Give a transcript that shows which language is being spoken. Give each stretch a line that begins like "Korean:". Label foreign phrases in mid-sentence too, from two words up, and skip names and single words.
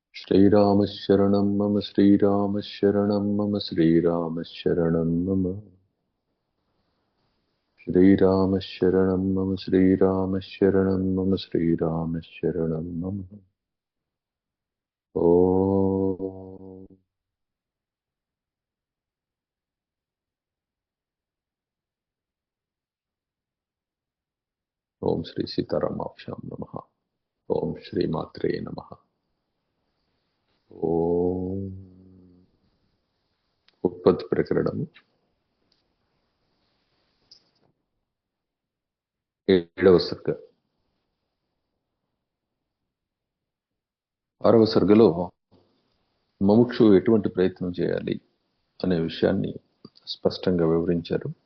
Sanskrit: श्रीराम शरणं मम श्रीराम शरणं मम श्रीराम शरणं मम श्रीराम शरणं मम श्रीराम शरणं मम श्रीराम शरणं मम ओम ओम श्री सीतारामाभ्यां नमः। ओम श्री मात्रे नमः। ओम उत्पत्ति प्रकरणं
Telugu: 7వ సర్గ 6వ సర్గలో మముక్షు ఎటువంటి ప్రయత్నం చేయాలి అనే విషయాన్ని స్పష్టంగా వివరించారు.